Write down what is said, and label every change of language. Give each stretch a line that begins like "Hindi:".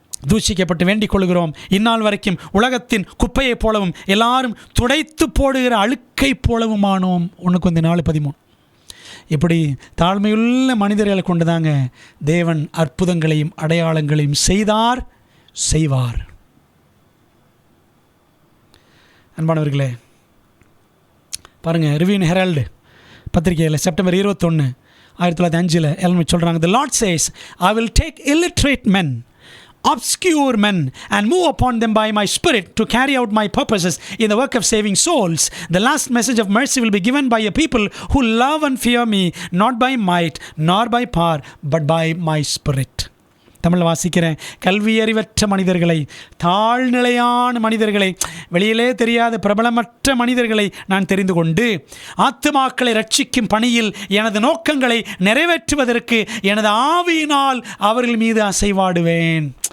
Tamil: தூஷிக்கப்பட்டு வேண்டிக் கொள்கிறோம். இந்நாள் வரைக்கும் உலகத்தின் குப்பையைப் போலவும் எல்லாரும் துடைத்து போடுகிற அழுக்கை போலவுமானோம். 1 Corinthians 4:13. இப்படி தாழ்மையுள்ள மனிதர்களை கொண்டுதாங்க தேவன் அற்புதங்களையும் அடையாளங்களையும் செய்வார். அன்பானவர்களே, பாருங்கள், ரிவ்யூ ஹெரால்டு பத்திரிகையில் செப்டம்பர் 21, 1905 எல்லாம் சொல்கிறாங்க,
English: The Lord says, I will take illiterate men, obscure men, and move upon them by my spirit to carry out my purposes in the work of saving souls. The last message of mercy will be given by a people who love and fear me, not by might nor by power, but by my spirit.
Tamil: தமிழில் வாசிக்கிறேன். கல்வி அறிவற்ற மனிதர்களை, தாழ்நிலையான மனிதர்களை, வெளியிலே தெரியாத பிரபலமற்ற மனிதர்களை நான் தெரிந்து கொண்டு ஆத்துமாக்களை ரட்சிக்கும் பணியில் எனது நோக்கங்களை நிறைவேற்றுவதற்கு எனது ஆவியினால் அவர்கள் மீது அசைவாடுவேன்.